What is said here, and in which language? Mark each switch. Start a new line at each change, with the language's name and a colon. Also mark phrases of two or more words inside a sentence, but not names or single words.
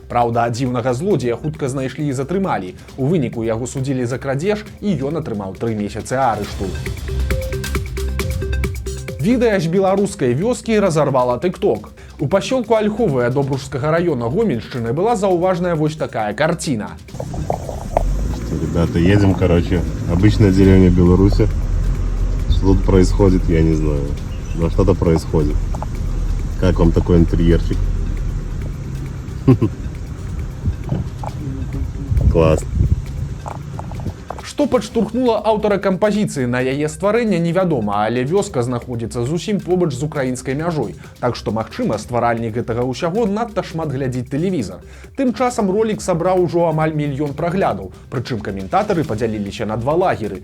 Belarusian: Праўда, дзіўнага злодзея хутка знайшлі і затрымалі. У выніку яго судзілі за крадзеж, і ён атрымаў 3 месяцы арышту. Відэа з беларускай вёскі разарвала TikTok. У пасёлку Ольховая Добружскага района Гомельшчыны была заўважная вось такая картина.
Russian: Что, ребята, едем, короче, обычная деревня Беларуси. Что тут происходит, я не знаю. Но что-то происходит. Как вам такой интерьерчик? Класс.
Belarusian: Што падштурхнула аўтара кампазіцыі на яе стварэнне, невядома, але вёска знаходзіцца зусім побач з украінскай мяжой. Так што, магчыма, стваральнік гэтага ўсяго надта шмат глядзіць тэлевізар. Тым часам ролік сабраў ужо амаль 1 мільён праглядаў, прычым каментатары падзяліліся на 2 лагеры.